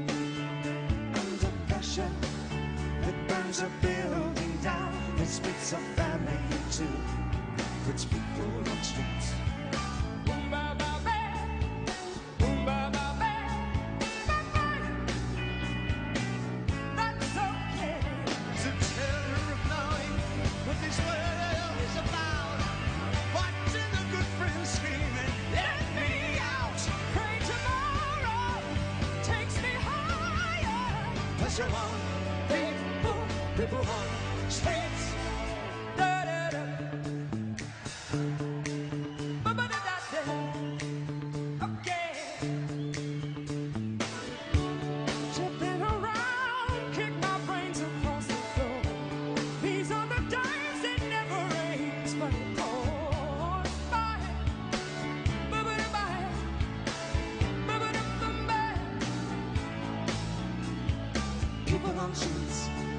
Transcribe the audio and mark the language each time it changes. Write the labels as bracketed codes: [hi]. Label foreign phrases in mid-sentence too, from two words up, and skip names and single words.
[en] Under pressure, it burns a building down, it splits a family in two, puts people on streets. Boom, ba, ba, ba. Boom, ba, ba, ba. Ba, ba. That's okay. It's a terror of knowing what this world is about. Watching a good friend screaming, let me out. Pray tomorrow takes me higher. Pressure on people on streets. Da, da, da. Ba, ba, da, da, da. Okay. Jumping around, kick my brains across the floor. These are the days that never ends, but caused by people on streets.